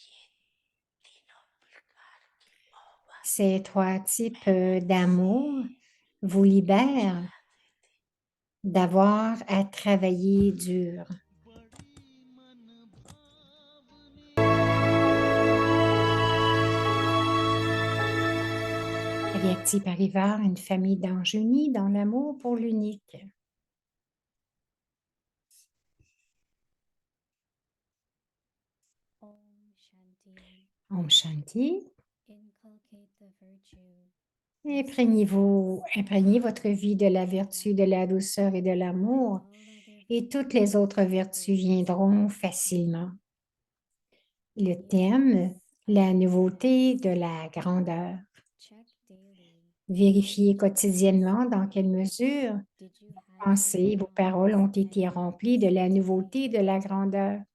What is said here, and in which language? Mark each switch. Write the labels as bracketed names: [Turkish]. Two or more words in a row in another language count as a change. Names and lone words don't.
[French] Ces trois types d'amour vous libèrent d'avoir à travailler dur. Avyakti Parivar, une famille d'anges unis dans l'amour pour l'unique. [Sanskrit] ॐ शान्ति. [French] Imprégnez votre vie de la vertu, de la douceur et de l'amour et toutes les autres vertus viendront facilement. Le thème, la nouveauté de la grandeur. Vérifiez quotidiennement dans quelle mesure vos pensées, vos paroles ont été remplies de la nouveauté de la grandeur.